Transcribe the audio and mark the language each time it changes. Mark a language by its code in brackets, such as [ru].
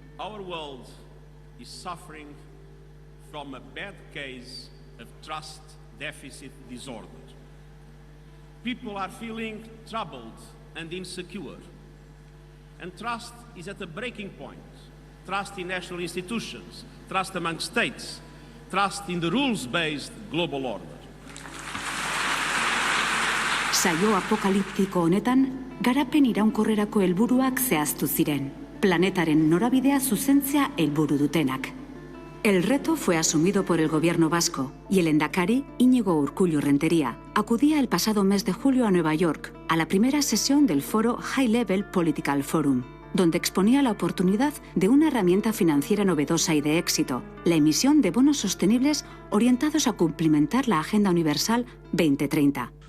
[en] Our world is suffering from a bad case of trust deficit disorder. People are feeling troubled and insecure. And trust is at a breaking point. Trust in national institutions, trust among states, trust in the rules-based global order. [eu] Saio apokaliptiko honetan, garapen iraunkorrerako helburuak zehaztu ziren. Planetaren norabidea zuzentzea helburu dutenak. [es] El reto fue asumido por el gobierno vasco y el lehendakari, Íñigo Urkullu Rentería, acudía el pasado mes de julio a Nueva York a la primera sesión del foro High Level Political Forum, donde exponía la oportunidad de una herramienta financiera novedosa y de éxito, la emisión de bonos sostenibles orientados a cumplimentar la Agenda Universal 2030.